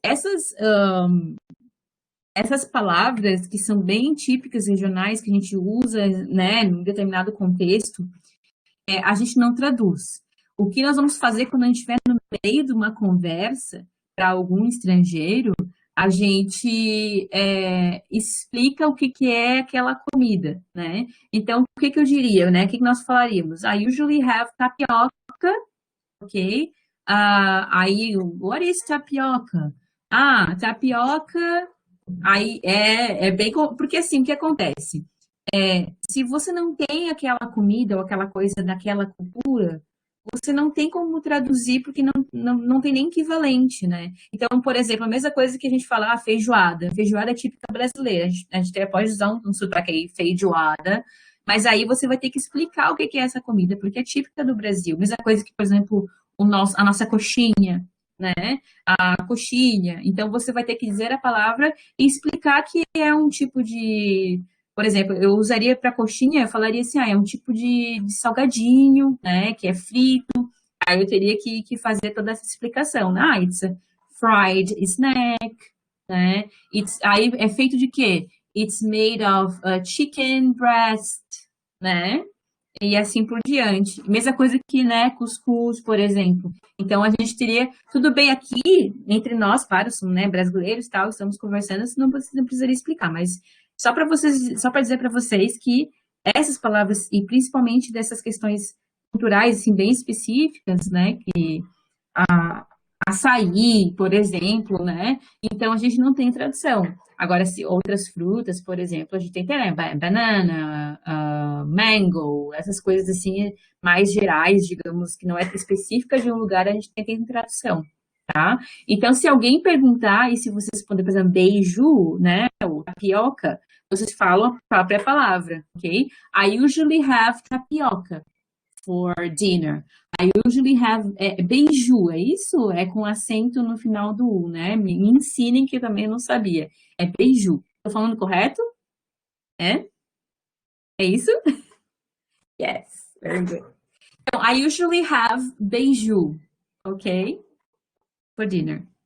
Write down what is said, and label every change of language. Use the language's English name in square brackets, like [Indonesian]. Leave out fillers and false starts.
[Portuguese] Essas palavras que são bem típicas regionais, que a gente usa, né, em determinado contexto, a gente não traduz. O que nós vamos fazer quando a gente estiver no meio de uma conversa para algum estrangeiro, a gente explica o que, que é aquela comida, né? Então, o que, que eu diria, né? O que, que nós falaríamos? [English] I usually have tapioca, ok? [Portuguese] Aí, [English] what is tapioca? [Portuguese] Ah, tapioca, aí é bem... Porque assim, o que acontece? Se você não tem aquela comida ou aquela coisa daquela cultura, você não tem como traduzir porque não tem nem equivalente, né? Então, por exemplo, a mesma coisa que a gente fala, feijoada. Feijoada é típica brasileira. A gente até pode usar um sotaque aí, feijoada, mas aí você vai ter que explicar o que é essa comida, porque é típica do Brasil. Mesma coisa que, por exemplo, a nossa coxinha, né? A coxinha. Então, você vai ter que dizer a palavra e explicar que é um tipo de, por exemplo, eu usaria para coxinha, eu falaria assim, é um tipo de salgadinho, né, que é frito. Aí eu teria que fazer toda essa explicação, né? [English] It's a fried snack, né? [Portuguese] Aí é feito de quê? [English] It's made of chicken breast, né? [Portuguese] E assim por diante. Mesma coisa que, né, cuscuz, por exemplo. Então a gente teria, tudo bem aqui, entre nós, claro, somos, né, brasileiros e tal, estamos conversando, não precisaria explicar, mas só para dizer para vocês que essas palavras, e principalmente dessas questões culturais, assim, bem específicas, né, que açaí, por exemplo, né? Então a gente não tem tradução. Agora, se outras frutas, por exemplo, a gente tem, né, banana, mango, essas coisas assim, mais gerais, digamos, que não é específica de um lugar, a gente tem tradução, tá? Então, se alguém perguntar, e se vocês responder, por exemplo, beiju, né, ou tapioca, vocês falam a própria palavra, ok? [English] I usually have tapioca for dinner. I usually have beiju, [Portuguese] é isso? É com acento no final do U, né? Me ensinem que eu também não sabia. É beiju. Tô falando correto? É? É isso? [English] Yes, very good. Então, I usually have beiju, ok? For dinner.